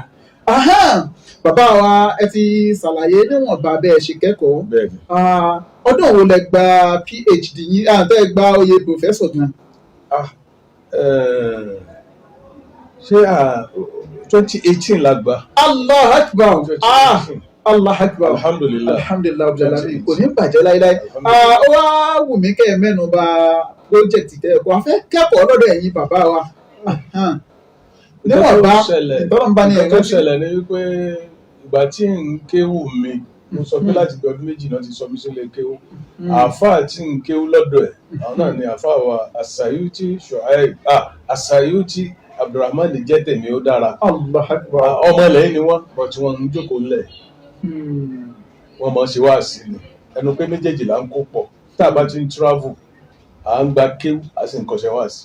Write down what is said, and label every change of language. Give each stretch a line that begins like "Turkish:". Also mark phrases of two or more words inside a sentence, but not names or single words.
Yoruba: Bàbá wa ẹ ti ṣàlàyé níwọ̀nba bẹ́ẹ̀ ṣe kẹ́kọ̀ọ́ ọdún wo lẹ gba PhD yín tẹ́ gba oyè professor gan. ṣé 2018 la gbà.
Arabic: الله أكبر. الله أكبر. Alhamdulillah
Yoruba: Alhamdulillah kò ní bàjẹ́ láíláí. Ó wá wù mí kẹ́ ẹ mẹ́nu bà project tẹ́ ẹ̀kọ́ afẹ́ kẹ́kọ̀ọ́ lọ́dọ̀ ẹ̀yin bàbá wa. Níwọ̀n bá ìtọ́nà bá ní ẹ̀ka tó ṣẹlẹ̀ ní wípé ìgbà tí ń kéwù mi mo sọ pé láti bí ọdún méjì náà ti sọ mí sílé kéwù àáfàá tí ń kéwù lọ́dọ̀ ẹ̀ àwọn náà ni àáfàá wa Asayuti Abdulrahman jẹ́ tèmi ó dára ọmọ ilẹ̀ ni wọ́n bọ̀ tí wọ́n ń jókòó lẹ̀ wọ́n mọ̀ ṣe wá sí ni ẹnu pé méjèèjì là ń kó pọ̀ tá a bá ti ń travel à ń gba kéwù à sì ń kọ́ṣẹ́ wá sí.